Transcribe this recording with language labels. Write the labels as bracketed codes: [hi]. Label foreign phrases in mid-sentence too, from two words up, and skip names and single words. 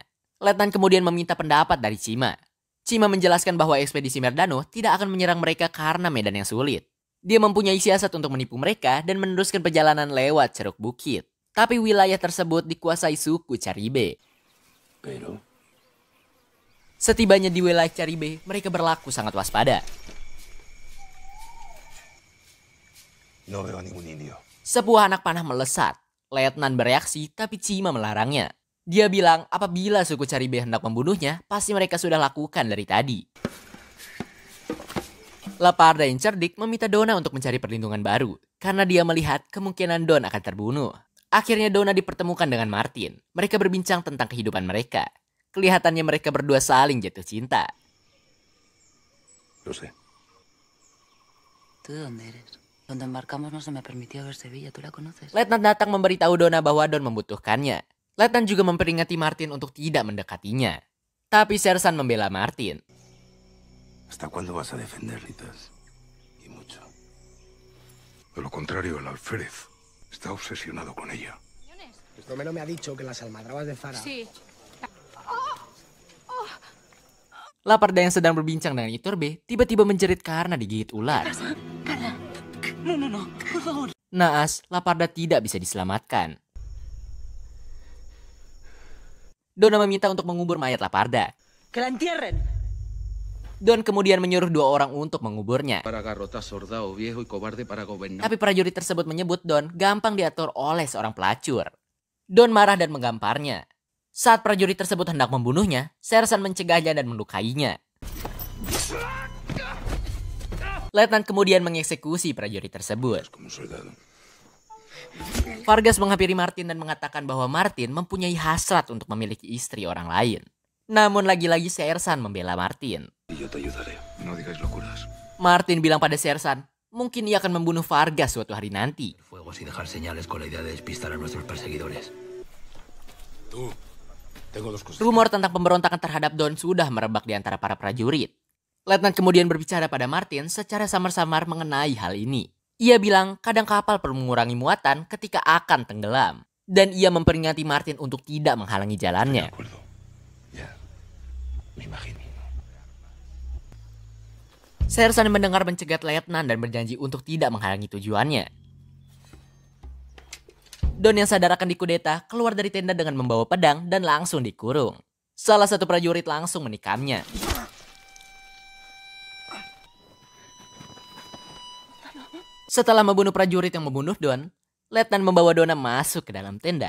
[id] Letnan kemudian meminta pendapat dari Cima. Cima menjelaskan bahwa ekspedisi Merdano tidak akan menyerang mereka karena medan yang sulit. Dia mempunyai siasat untuk menipu mereka dan meneruskan perjalanan lewat ceruk bukit. Tapi wilayah tersebut dikuasai suku Caribe. Setibanya di wilayah Caribe, mereka berlaku sangat waspada. [es] No veo a ningún indio. [id] Sebuah anak panah melesat. Letnan bereaksi, tapi Cima melarangnya. Dia bilang apabila suku Caribe hendak membunuhnya, pasti mereka sudah lakukan dari tadi. Laparda yang cerdik meminta Dona untuk mencari perlindungan baru, karena dia melihat kemungkinan Don akan terbunuh. Akhirnya Dona dipertemukan dengan Martin. Mereka berbincang tentang kehidupan mereka. Kelihatannya mereka berdua saling jatuh cinta. [es] Lo sé. ¿Tú de dónde eres? Donde embarcamos no se me permitió ver Sevilla, ¿tú la conoces? [id] Letnan datang memberitahu Dona bahwa Don membutuhkannya. Letnan juga memperingati Martin untuk tidak mendekatinya. Tapi Sersan membela Martin. [es] ¿Hasta cuándo vas a defenderlitas? Y mucho. De lo contrario, el alférez está obsesionado con ella. Romero me ha dicho que las almadrabas de Zara... Sí. [id] Laparda yang sedang berbincang dengan Iturbe tiba-tiba menjerit karena digigit ular. [es] No, por favor. [id] Naas, Laparda tidak bisa diselamatkan. Dona meminta untuk mengubur mayat Laparda. [es] ¡Que la entierren! [id] Don kemudian menyuruh 2 orang untuk menguburnya. [es] Para garrotas, soldado viejo y cobarde para gobernar. [id] Tapi prajurit tersebut menyebut Don gampang diatur oleh seorang pelacur. Don marah dan menggamparnya. Saat prajurit tersebut hendak membunuhnya, Sersan mencegahnya dan melukainya. Letnan kemudian mengeksekusi prajurit tersebut. [es] Como un soldado. [id] Vargas menghampiri Martin dan mengatakan bahwa Martin mempunyai hasrat untuk memiliki istri orang lain. Namun lagi-lagi Sersan membela Martin. [es] Y yo te ayudaré. No digáis locuras. [id] Martin bilang pada Sersan, mungkin ia akan membunuh Vargas suatu hari nanti. [es] Fuegos y dejar señales con la idea de despistar a nuestros perseguidores. Tú. Tengo 2 cosas. [id] Rumor tentang pemberontakan terhadap Don sudah merebak di antara para prajurit. Letnan kemudian berbicara pada Martin secara samar-samar mengenai hal ini. Ia bilang kadang kapal perlu mengurangi muatan ketika akan tenggelam. Dan ia memperingati Martin untuk tidak menghalangi [es] De [id] jalannya. [es] acuerdo. Ya. Me imagino. [id] Sersan mendengar mencegat Letnan dan berjanji untuk tidak menghalangi tujuannya. Don yang sadar akan dikudeta keluar dari tenda dengan membawa pedang dan langsung dikurung. Salah satu prajurit langsung menikamnya. Setelah membunuh prajurit yang membunuh Don, Letnan membawa Dona masuk ke dalam tenda.